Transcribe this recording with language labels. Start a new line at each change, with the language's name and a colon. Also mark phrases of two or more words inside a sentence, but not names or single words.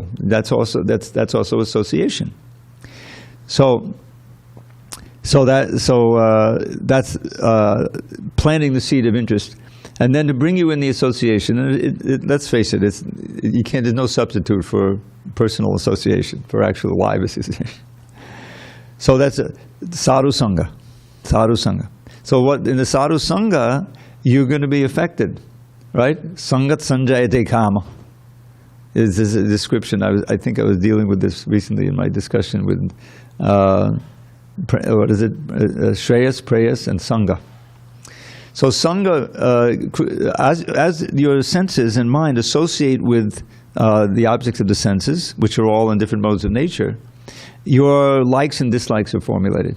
English: That's also association. So that's planting the seed of interest. And then to bring you in the association, and let's face it, there's no substitute for personal association, for actual live association. So that's a
Sanskrit: sadhu sangha. Sadhu sangha.
English: So what in the
Sanskrit: sadhu sangha,
English: you're going to be affected, right?
Sanskrit: Sangat sanjayate kama
English: is a description. I think I was dealing with this recently in my discussion with what is it? Shreyas, Preyas, and Sangha. So Sangha, as your senses and mind associate with the objects of the senses, which are all in different modes of nature, your likes and dislikes are formulated.